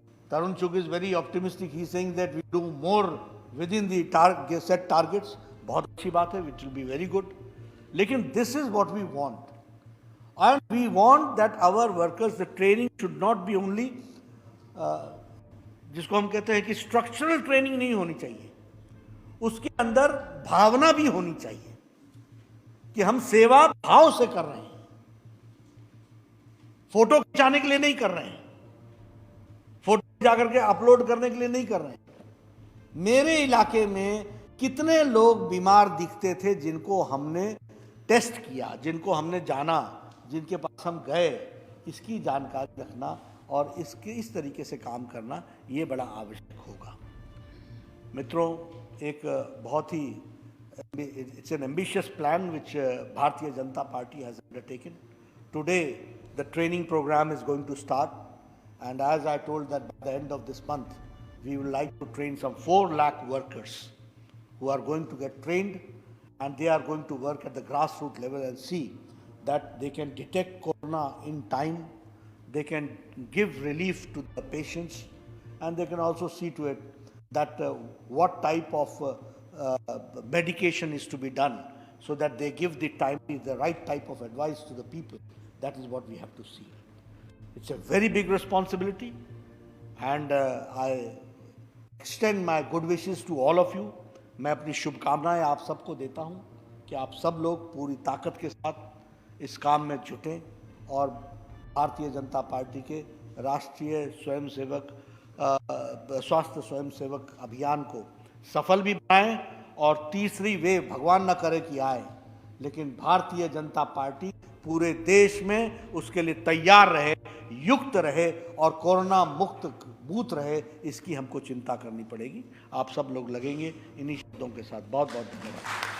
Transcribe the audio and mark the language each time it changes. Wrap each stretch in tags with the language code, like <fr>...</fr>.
<en>Tarun Chugh is very optimistic. He is saying that we do more within the set targets.</en> <hi>बहुत अच्छी बात है,</hi> <en>which will be very good. लेकिन this is what we want. And we want that our workers, the training should not be only,</en> <hi>जिसको हम कहते हैं कि स्ट्रक्चरल ट्रेनिंग नहीं होनी चाहिए, उसके अंदर भावना भी होनी चाहिए कि हम सेवा भाव से कर रहे हैं, फोटो खिंचाने के लिए नहीं कर रहे हैं, फोटो जाकर के अपलोड करने के लिए नहीं कर रहे हैं। मेरे इलाके में कितने लोग बीमार दिखते थे जिनको हमने टेस्ट किया, जिनको हमने जाना, जिनके पास हम गए, इसकी जानकारी रखना और इस तरीके से काम करना ये बड़ा आवश्यक होगा।</hi> <en>मित्रों, एक बहुत ही it's an ambitious plan which Bharatiya Janata party has undertaken. Today the training program is going to start, and as I told that by the end of this month we would like to train some 4 lakh workers who are going to get trained, and they are going to work at the grassroots level and see that they can detect corona in time, they can give relief to the patients, and they can also see to it that what type of medication is to be done, so that they give the right type of advice to the people. That is what we have to see. It's a very big responsibility, and I extend my good wishes to all of you.</en> <hi>मैं अपनी शुभकामनाएं आप सबको देता हूं कि आप सब लोग पूरी ताकत के साथ इस काम में जुटें और भारतीय जनता पार्टी के राष्ट्रीय स्वयंसेवक स्वास्थ्य स्वयंसेवक अभियान को सफल भी बनाएं, और तीसरी वेव भगवान न करे कि आए, लेकिन भारतीय जनता पार्टी पूरे देश में उसके लिए तैयार रहे, युक्त रहे और कोरोना मुक्त बूथ रहे, इसकी हमको चिंता करनी पड़ेगी। आप सब लोग लगेंगे। इन्हीं शब्दों के साथ बहुत बहुत धन्यवाद।</hi>